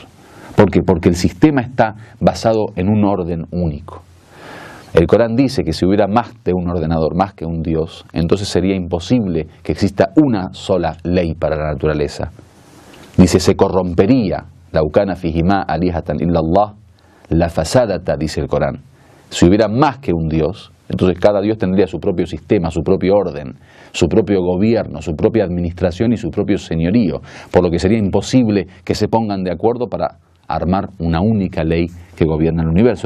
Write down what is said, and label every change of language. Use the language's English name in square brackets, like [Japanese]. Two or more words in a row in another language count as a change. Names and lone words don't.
[Spanish] ¿Por qué? Porque el sistema está basado en un orden único. El Corán dice que si hubiera más de un ordenador, más que un Dios, entonces sería imposible que exista una sola ley para la naturaleza. Dice, se corrompería, [Arabic] لو كان فيهما آلهة إلا الله, لفسدتا, [Spanish] dice el Corán. Si hubiera más que un Dios, entonces cada Dios tendría su propio sistema, su propio orden, su propio gobierno, su propia administración y su propio señorío, por lo que sería imposible que se pongan de acuerdo para armar una única ley que gobierna el universo.